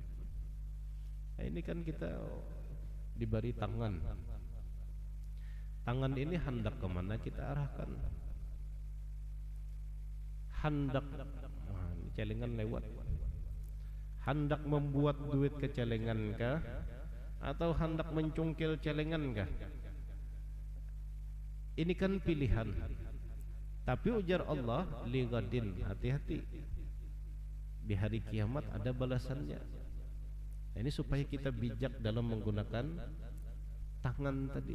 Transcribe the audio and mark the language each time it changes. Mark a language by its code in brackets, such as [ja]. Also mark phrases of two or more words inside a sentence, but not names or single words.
[id] Nah, ini kan kita diberi tangan. Tangan ini hendak kemana kita arahkan? Hendak, nah, ini celengan lewat. Hendak membuat duit ke celengan kah? Atau hendak mencungkil celengan kah? Ini kan pilihan. Tapi ujar Allah, lighadin, hati-hati. Di hari kiamat ada balasannya. Nah, ini supaya kita bijak dalam menggunakan tangan tadi.